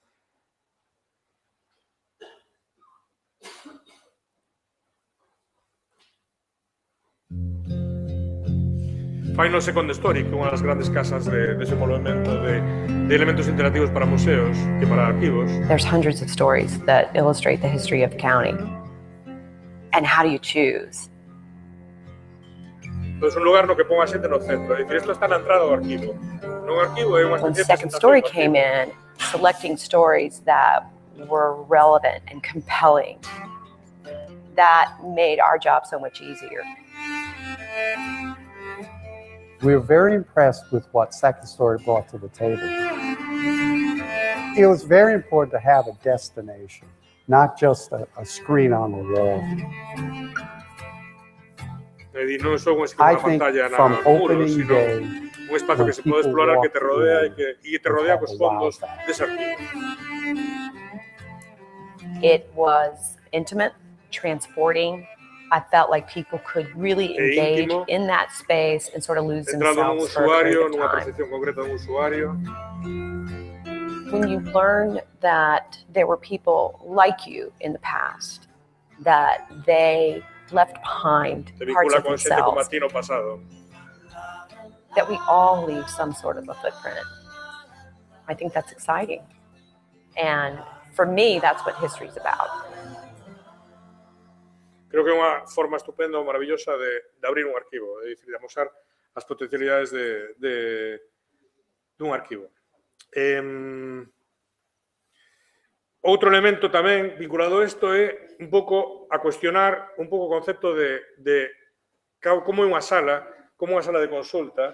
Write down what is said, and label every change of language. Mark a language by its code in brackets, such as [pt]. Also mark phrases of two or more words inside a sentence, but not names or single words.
[gl] Fai no Second Story, que é unha das grandes casas de desenvolvemento de elementos interactivos para museos e para arquivos. [en] There's hundreds of stories that illustrate the history of the county. And how do you choose? [gl] É un lugar no que pon a xente no centro. É dicir, isto está na entrada do arquivo. No arquivo é unha [en] When [gl] especie de [en] Second Story came in, selecting stories that were relevant and compelling, that made our job so much easier. We were very impressed with what Second Story brought to the table. It was very important to have a destination, not just a screen on the wall. [gl] Non só unha [en] I think [gl] pantalla [en] from [gl] na muro, [en] opening [gl] sino [en] day, [gl] un espacio que se pode explorar, que te rodea e te rodea cos fondos dese arquivo. [en] It was intimate, transporting. I felt like people could really engage [gl] íntimo, [en] in that space and sort of lose [gl] Entrando nun [en] themselves for a [gl] usuario, [en] period of [gl] nunha [en] time. [gl] percepción concreta dun usuario. [en] When you learn that there were people like you in the past, that they left behind [gl] Te [en] parts [gl] vincula [en] of [gl] con xente como a [en] themselves, [gl] ti no pasado. [en] that we all leave some sort of a footprint. I think that's exciting. And for me, that's what history is about. [gl] Creo que é unha forma estupenda ou maravillosa de abrir un arquivo, é dicir, de amosar as potencialidades dun arquivo. Outro elemento tamén vinculado a isto é un pouco a cuestionar un pouco o concepto de como é unha sala de consulta.